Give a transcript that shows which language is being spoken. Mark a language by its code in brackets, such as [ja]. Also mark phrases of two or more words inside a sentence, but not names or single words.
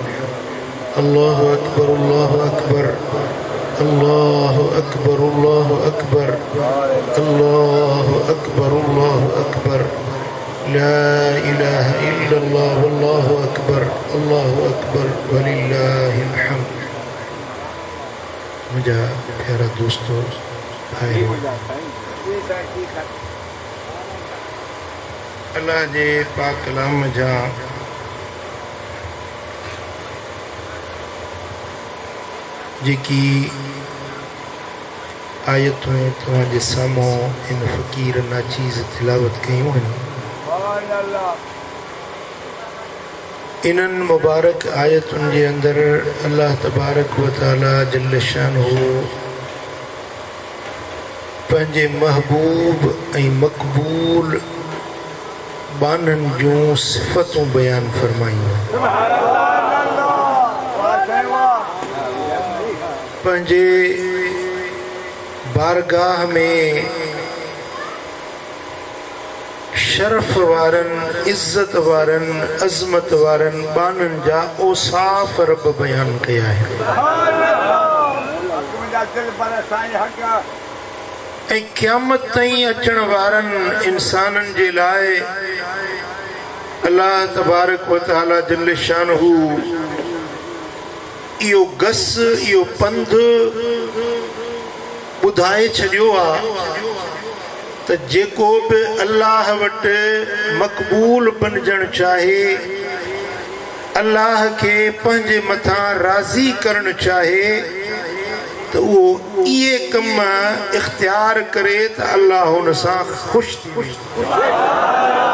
[ar] الله أكبر الله أكبر الله أكبر الله أكبر الله أكبر الله أكبر، لا إله إلا الله والله أكبر الله أكبر ولله الحمد. [sd] मुझे प्यारा दोस्तों भाई, अल्लाह जे पाक कलाम जा जेकी आयतूं तव्हांजे साम्हूं इन फ़क़ीर नाचीज़ तिलावत कयूं आहिनि, इन्हनि मुबारक आयतुनि जे अंदरि [ar] الله تبارك وتعالى جل شأنه [sd] पंहिंजे महबूब ऐं मक़बूल बाननि जूं सिफ़तूं बयान फरमायूं। पंहिंजे बारगाह में शरफ वारनि, इज़्ज़त वारनि, अज़मत वारनि बाननि जा औसाफ़ रब बयान कया आहिनि ऐं क़यामत ताईं अचण वारनि इंसाननि जे लाइ [ar] الله تبارك وتعالى جل شأنه [sd] इहो गस, इहो पंध ॿुधाए छॾियो आहे त जेको बि अल्लाह वटि मक़बूल बणजणु चाहे, अल्लाह खे पंहिंजे मथां राज़ी करणु चाहे, त उहो इहे कम इख़्तियार करे त अल्लाह हुन सां ख़ुशि थी वञे।